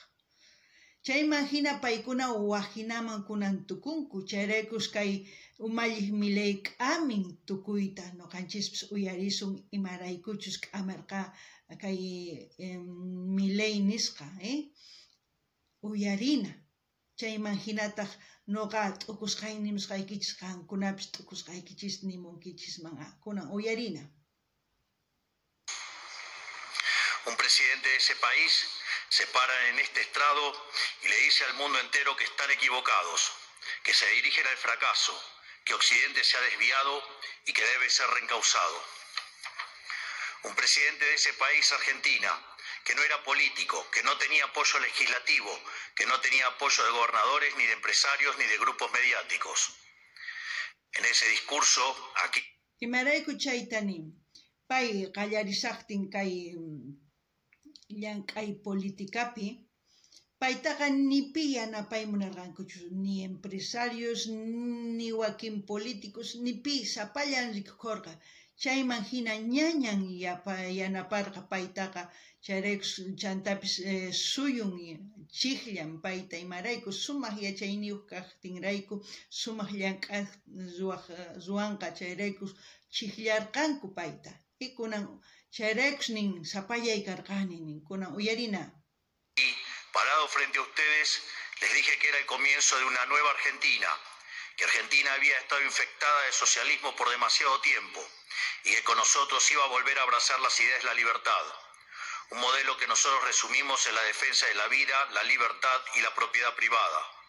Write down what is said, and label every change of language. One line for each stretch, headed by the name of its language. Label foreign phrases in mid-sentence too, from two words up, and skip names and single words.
Quechua: Chayman hina paykuna waqhinaman kunan tukunku, chayraykus kay umalliq Milei k'amin tukuyta nuqanchispis uyarisun imaraykuchus k'amirqa kay Milei nisqa, uyarina. Chayman hinataq nuqa t'ukusqaynimusqaykichis qankunapis t'ukusqaykichis nimunkichis man'a kunan uyarina.
Spanish: Un presidente de ese país se para en este estrado y le dice al mundo entero que están equivocados, que se dirigen al fracaso, que Occidente se ha desviado y que debe ser reencauzado. Un presidente de ese país, Argentina, que no era político, que no tenía apoyo legislativo, que no tenía apoyo de gobernadores, ni de empresarios, ni de grupos mediáticos. En ese discurso, aquí...
Quechua: Imarayku chaytani, pay qallarisaqtin kay llank'ay politikapi, paytaqa nipi yanapaymunarqankuchu,
Spanish: ni empresarios,
Quechua: ni wakin políticos, nipi sapallan rikukurqa. Chayman hina ñañan yanaparqa paytaqa, chayraykus chantapis suyun chiqllan payta imarayku sumaq yachayniyuq kaqtinrayku, sumaq llank'ay ruwanqa chayraykus chiqllarqanku payta. Y kunan chayraykus nin sapallay karqani nin kunan uyarina.
Spanish: Y parado frente a ustedes les dije que era el comienzo de una nueva Argentina, que Argentina había estado infectada de socialismo por demasiado tiempo y que con nosotros iba a volver a abrazar las ideas de la libertad, un modelo que nosotros resumimos en la defensa de la vida, la libertad y la propiedad privada.